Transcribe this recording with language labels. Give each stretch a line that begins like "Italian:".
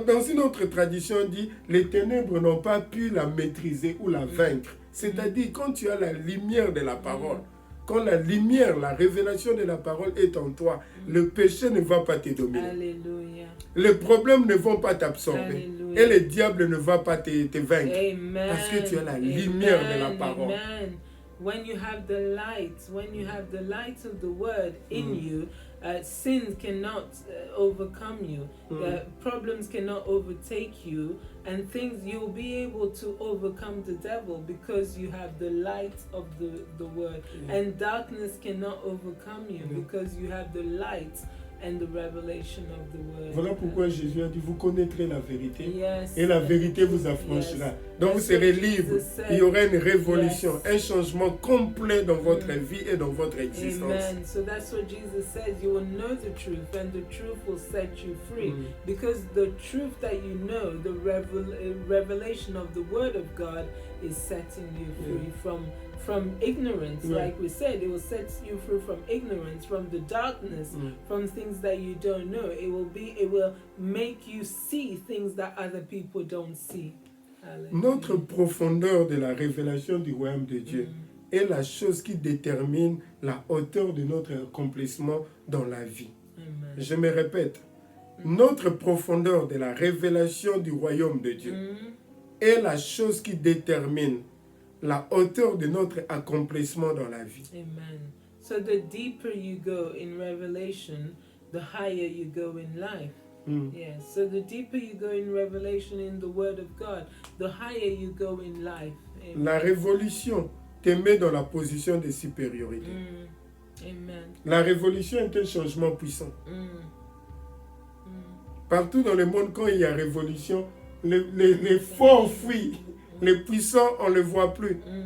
French: Donc, dans une autre tradition, on dit les ténèbres n'ont pas pu la maîtriser ou la vaincre. C'est-à-dire, quand tu as la lumière de la parole, quand la lumière, la révélation de la parole est en toi, le péché ne va pas te dominer. Hallelujah. Les problèmes ne vont pas t'absorber. Alléluia. Et le diable ne va pas te vaincre. Amen. Parce que tu as la lumière de la parole. Amen.
English: When you have the light of the word in you, sin cannot overcome you. Problems cannot overtake you, and things you'll be able to overcome the devil because you have the light of the word. And darkness cannot overcome you because you have the light and the revelation of the word.
French: Voilà pourquoi Jésus a dit, vous connaîtrez la vérité,
English: Yes.
French: et la vérité vous affranchira.
English: Yes.
French: Donc vous
English: That's
French: serez
English: what
French: libre.
English: Jesus said.
French: Il y aura une révolution,
English: Yes.
French: un changement complet dans votre vie et dans votre existence. Amen.
English: So that's what Jesus says. You will know the truth, and the truth will set you free. Because the truth that you know, the revelation of the Word of God, is setting you free from ignorance. Like we said, it will set you free from ignorance, from the darkness, from things that you don't know. It will make you see things that other people don't see. Hallelujah.
French: Notre profondeur de la révélation du royaume de Dieu est la chose qui détermine la hauteur de notre accomplissement dans la vie. Amen. Je me répète, notre profondeur de la révélation du royaume de Dieu est la chose qui détermine la hauteur de notre accomplissement dans la vie. Amen.
English: So the deeper you go in revelation, the higher you go in life. Yes. So the deeper you go in revelation in the Word of God, the higher you go in life. Amen.
French: La révolution te met dans la position de supériorité. Amen. La révolution est un changement puissant. Partout dans le monde, quand il y a révolution, les forts fuient. Les puissants, on ne les voit plus.